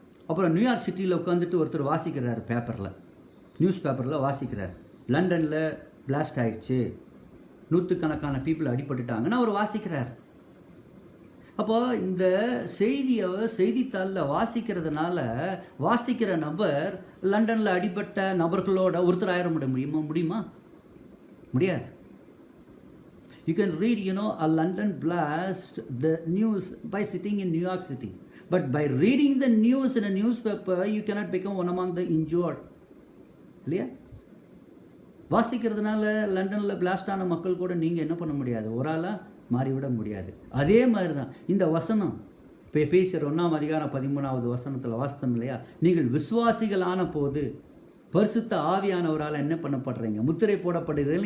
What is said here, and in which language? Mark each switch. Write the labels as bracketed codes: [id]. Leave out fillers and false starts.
[ta] அப்புறம் நியூயார்க் சிட்டியில் உட்காந்துட்டு ஒருத்தர் வாசிக்கிறார், பேப்பரில், நியூஸ் பேப்பரில் வாசிக்கிறார், லண்டனில் பிளாஸ்ட் ஆகிடுச்சு, நூற்றுக்கணக்கான பீப்புள் அடிபட்டுட்டாங்கன்னு அவர் வாசிக்கிறார். அப்போ இந்த செய்தியை செய்தித்தாளில் வாசிக்கிறதுனால வாசிக்கிற நபர் லண்டனில் அடிபட்ட நபர்களோட ஒருத்தர் ஆயிர முடியுமா? முடியாது. [en] You can read, a London blast, the news by sitting in New York City. But by reading the news in a newspaper, you cannot become one among the injured. [ta] இல்லையா? வாசிக்கிறதுனால லண்டனில் பிளாஸ்ட் ஆன மக்கள் கூட நீங்கள் என்ன பண்ண முடியாது, ஒரு ஆளாக மாறிவிட முடியாது. அதே மாதிரி தான் இந்த வசனம் இப்போ பேசுகிற 1ஆம் அதிகாரம் 13வது வசனத்தில் வாசித்தோம் இல்லையா? நீங்கள் விசுவாசிகளான போது பரிசுத்த ஆவியானவரால் என்ன பண்ணப்படுறீங்க, முத்திரை போடப்படுகிறீர்கள்.